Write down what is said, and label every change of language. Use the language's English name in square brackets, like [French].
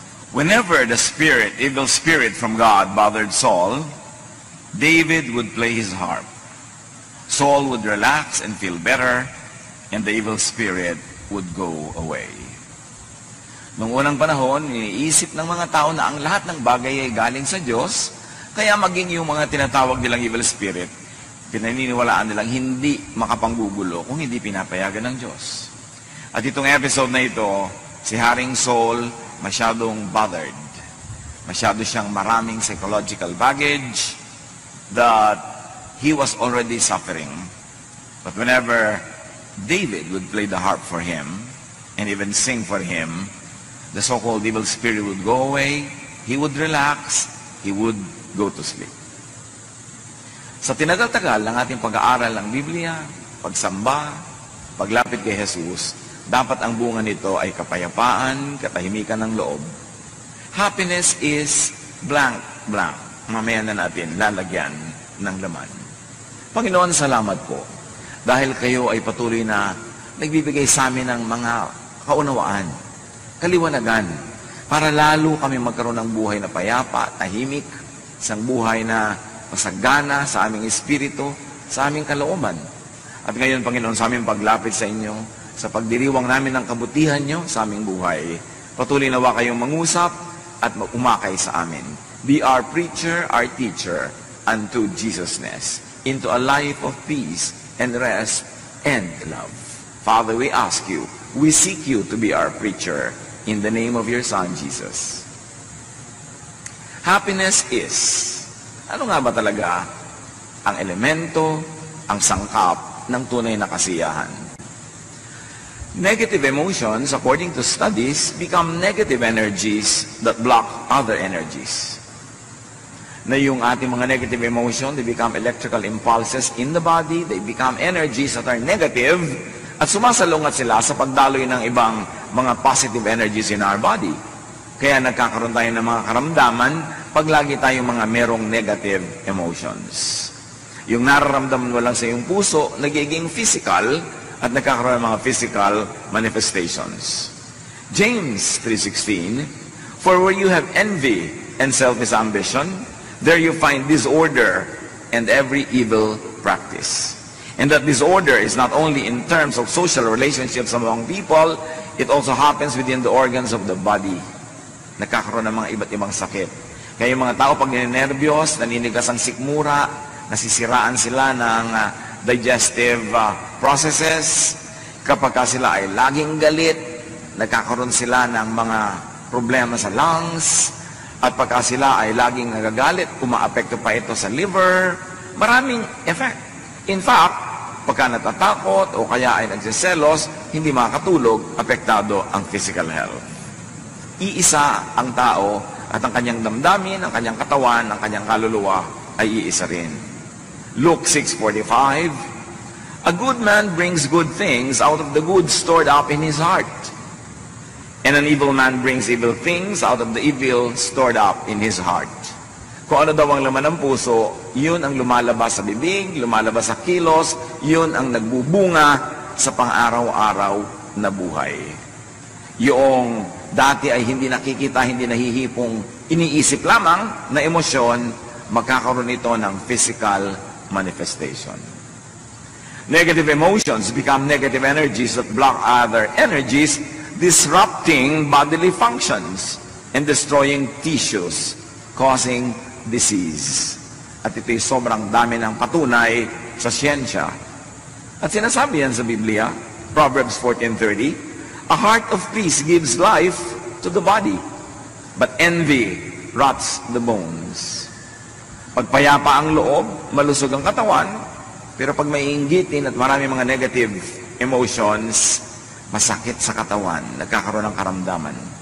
[English] Whenever the evil spirit from God bothered Saul, David would play his harp. Saul would relax and feel better, and the evil spirit would go away. [Filipino] Noong unang panahon, iniisip ng mga tao na ang lahat ng bagay ay galing sa Diyos, kaya maging yung mga tinatawag nilang evil spirit, pinaniniwalaan nilang hindi makapanggugulo kung hindi pinapayagan ng Diyos. At itong episode na ito, si Haring Saul masyadong bothered. Masyado siyang maraming [English] psychological baggage that he was already suffering. But whenever David would play the harp for him and even sing for him, the so-called evil spirit would go away, he would relax, he would go to sleep. [Filipino] Sa tinagal-tagal ng ating pag-aaral ng Biblia, pagsamba, paglapit kay Jesus, dapat ang bunga nito ay kapayapaan, katahimikan ng loob. [English] Happiness is blank, blank. [Filipino] Mamaya na natin lalagyan ng laman. Panginoon, salamat po. Dahil kayo ay patuloy na nagbibigay sa amin ng mga kaunawaan, kaliwanagan, para lalo kami magkaroon ng buhay na payapa, tahimik, isang buhay na masagana sa aming espiritu, sa aming kalooban. At ngayon, Panginoon, sa aming paglapit sa inyo, sa pagdiriwang namin ng kabutihan nyo sa aming buhay, patuloy nawa kayong mangusap at umakay sa amin. [English] Be our preacher, our teacher, unto Jesusness, into a life of peace and rest and love. Father, we ask you, we seek you to be our preacher in the name of your Son, Jesus. Happiness is, [Filipino] ano nga ba talaga ang elemento, ang sangkap ng tunay na kasiyahan? [English] Negative emotions, according to studies, become negative energies that block other energies. [Filipino] Na yung ating mga [English] negative emotion, they become electrical impulses in the body, they become energies that are negative, [Filipino] at sumasalungat sila sa pagdaloy ng ibang mga [English] positive energies in our body. [Filipino] Kaya nagkakaroon tayo ng mga karamdaman pag lagi tayong mga merong negative emotions. Yung nararamdaman mo lang sa iyong puso, nagiging physical, at nagkakaroon ng mga physical manifestations. [English] James 3:16, for where you have envy and selfish ambition, there you find disorder and every evil practice. And that disorder is not only in terms of social relationships among people, it also happens within the organs of the body. [Filipino] Nagkakaroon ng mga iba't ibang sakit. Kaya yung mga tao pag ninenervyos, naninigas ang sikmura, nasisiraan sila ng digestive processes. Kapag sila ay laging galit, nagkakaroon sila ng mga problema sa lungs. At pagka sila ay laging nagagalit, umaapekto pa ito sa liver. Maraming effect. [English] In fact, [Filipino] pagka natatakot o kaya ay nagsiselos, hindi makakatulog, apektado ang physical health. Iisa ang tao at ang kanyang damdamin, ang kanyang katawan, ang kanyang kaluluwa ay iisa rin. [English] Luke 6:45, a good man brings good things out of the good stored up in his heart. And an evil man brings evil things out of the evil stored up in his heart. [Filipino] Kung ano daw ang laman ng puso, yun ang lumalabas sa bibig, lumalabas sa kilos, yun ang nagbubunga sa pang-araw-araw na buhay. Yung dati ay hindi nakikita, hindi nahihipong, iniisip lamang na emosyon, magkakaroon ito ng physical manifestation. [English] Negative emotions become negative energies that block other energies, disrupting bodily functions and destroying tissues, causing disease. [Filipino] At ito'y sobrang dami ng patunay sa siyensya. At sinasabi yan sa Biblia, [English] Proverbs 14:30, a heart of peace gives life to the body, but envy rots the bones. [Filipino] Pagpayapa ang loob, malusog ang katawan, pero pag may inggitin at marami mga negative emotions, masakit sa katawan, nagkakaroon ng karamdaman.